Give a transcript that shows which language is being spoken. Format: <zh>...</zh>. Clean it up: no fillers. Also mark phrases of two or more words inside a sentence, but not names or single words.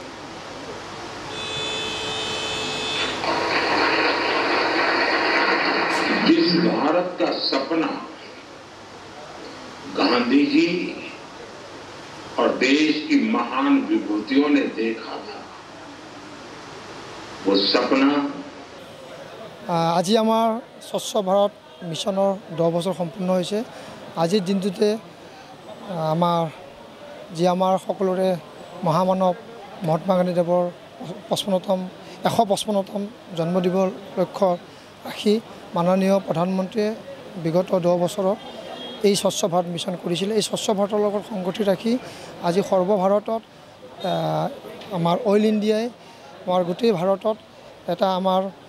<hi>जिस भारत का सपना गांधी जी और देश की महान विभूतियों ने देखा था वो सपना</hi> <as>আজি আমাৰ স্বচ্ছ ভাৰত মিছনৰ 10 বছৰ সম্পূৰ্ণ হৈছে আজিৰ দিনটোতে আমাৰ সকলোৰে মহামানৱ মহাত্মা গান্ধীদেৱৰ 155তম জন্মদিৱস লক্ষ্য ৰাখি মাননীয় প্ৰধানমন্ত্ৰীয়ে বিগত 10 বছৰত এই স্বচ্ছ ভাৰত মিছন কৰিছিল এই স্বচ্ছ ভাৰতৰ লগত সংগতি ৰাখি আজি সৰ্বভাৰতত আমাৰ অইল ইণ্ডিয়াই আমাৰ গোটেই ভাৰতত এটা আমাৰ</as>